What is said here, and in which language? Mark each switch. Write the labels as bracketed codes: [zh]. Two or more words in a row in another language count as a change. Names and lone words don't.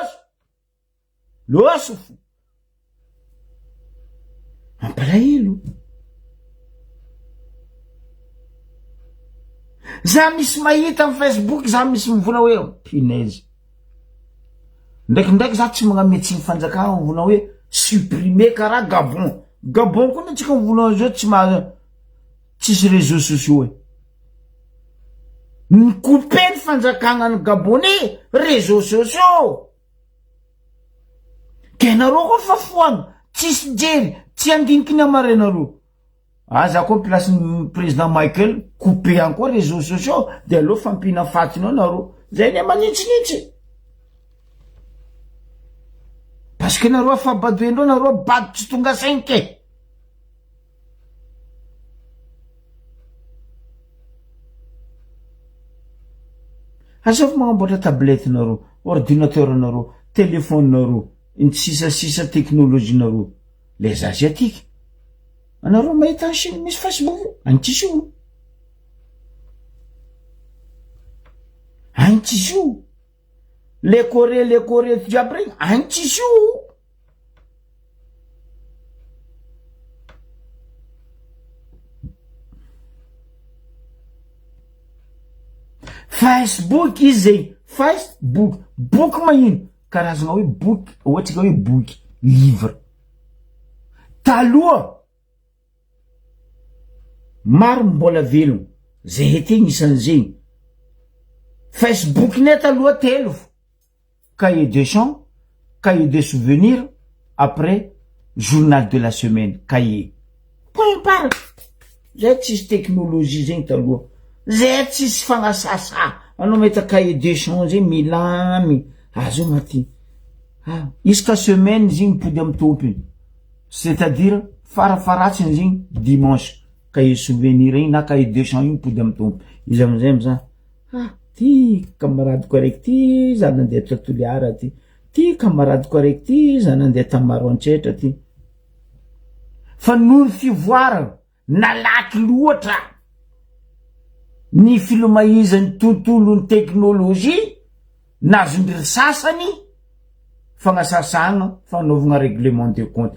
[mg] loso fo mampalahelo za misy mahita amy Facebook za misy mivona hoe pinaise ndraikindraiky za tsy magnametsiny fanjakagna mivona hoe supprimer karaha Gabon koa na tsika mivona zao tsisy [fr] réseaux sociaux [mg] ny coupé ny fanjakagna ny Gabonais [fr] réseaux sociaux [mg] kenareo koa fa foagna tsisy jery tsy andiniky ny amarenareo za koa place ny président Michael [fr] coupé encore réseaux sociaux [mg] de aleo fampina fatinao nareo zay ne magnitsinitsy [fr] parce que [mg] nareo afabadoendreo nareo bady tsy tonga sainke. Asafo magnamboatra tablette nareo, ordinateur nareo, téléphone nareo, iny sisasisa teknôlôjia nareo [fr] les asiatiques. [mg] Anareo mahita ny Chine misy Facebook any tsisy io, any tsisy io. [fr] Le Corée [mg] jiaby regny any tsisy io. Facebook izy zay, Facebook boky magnino karazana hoe boky, ohatsika hoe boky livre. Taloha maro mbola velogno zay heteny isan'izegny. Facebook ne taloha telo: [fr] cahier de chant, cahier de souvenirs, après journal de la semaine, cahier. Point barre. [mg] Zay tsisy teknôlôjia zegny taloha, zay tsisy fagnasasa. Anao mahita [fr] cahier de chant [mg] zay milamy, azo maty. Isaka semaine zegny mipody amy tompiny, c'est-à-dire farafaratsiny zegny dimanche [fr] cahier souvenir [mg] igny na [fr] cahier de chant [mg] igny mipody amy tompiny. Izy amizay miza ty camaradeko araiky ty za nandeha Toliara ty, ty camaradeko araiky ty za nandeha Tamaro Antsetra ty. Fa noho ny fivoarana nalaky loatra ny filomaizan'ny tontolon'ny teknôlôjia, nazondry sasany fagnasasagna, fanaovagna [fr] règlement de compte.